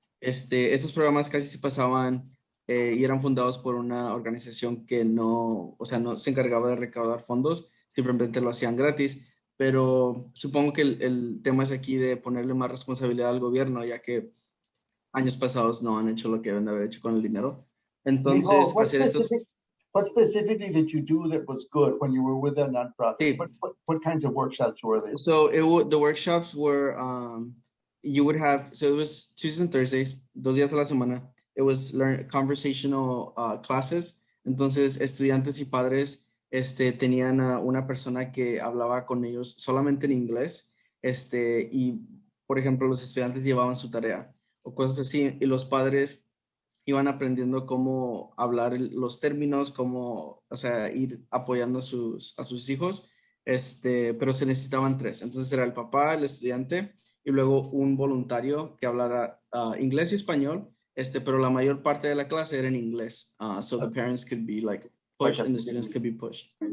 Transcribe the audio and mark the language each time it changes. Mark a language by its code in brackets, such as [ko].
[es] Esos programas casi se pasaban y eran fundados por una organización que no se encargaba de recaudar fondos, simplemente lo hacían gratis. Pero supongo que el tema es aquí de ponerle más responsabilidad al gobierno, ya que años pasados no han hecho lo que deben de haber hecho con el dinero. Entonces, [en] what specifically did you do that was good when you were with a nonprofit? [es] Sí. [en] What kinds of workshops were they? So the workshops were, you would have, so it was Tuesdays and Thursdays, [es] 2 días a la semana. [en] It was conversational classes. [es] Entonces, estudiantes y padres tenían a una persona que hablaba con ellos solamente en inglés, y por ejemplo los estudiantes llevaban su tarea o cosas así, y los padres iban aprendiendo cómo hablar los términos, cómo, ir apoyando a sus hijos, pero se necesitaban 3, entonces era el papá, el estudiante y luego un voluntario que hablara inglés y español, pero la mayor parte de la clase era en inglés, [en] so the parents could be pushed [es] and the students could be pushed.